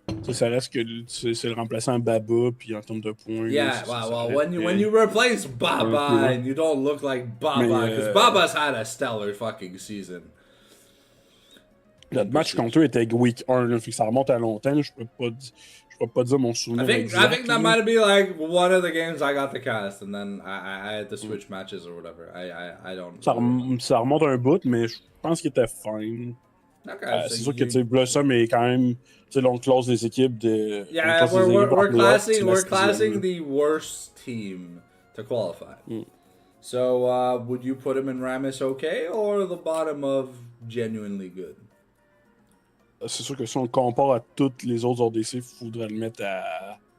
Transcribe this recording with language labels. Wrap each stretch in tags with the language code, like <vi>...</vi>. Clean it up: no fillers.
<fr>Ça reste que c'est le remplaçant Baba, puis en termes de points.</fr> <en>Yeah, well, when you replace Baba and you don't look like Baba, because Baba's had a stellar fucking season.</en> <fr>Notre match contre eux était week 1, là, fait que ça remonte à longtemps. Je peux pas dire mon souvenir.</fr> <en>I think that might be like one of the games I got the cast, and then I had to switch matches or whatever. I don't.</en> <fr>Ça remonte un bout, mais je pense qu'il était fine.</fr> <en>Okay,</en> <fr>c'est sûr que Blossom est quand même. On classe des équipes de.</fr> <en>Yeah, we're classing the worst team to qualify. So would you put him in Ramis okay or the bottom of genuinely good?</en> <fr>C'est sûr que si on le compare à toutes les autres ODC, il faudrait le mettre à.</fr>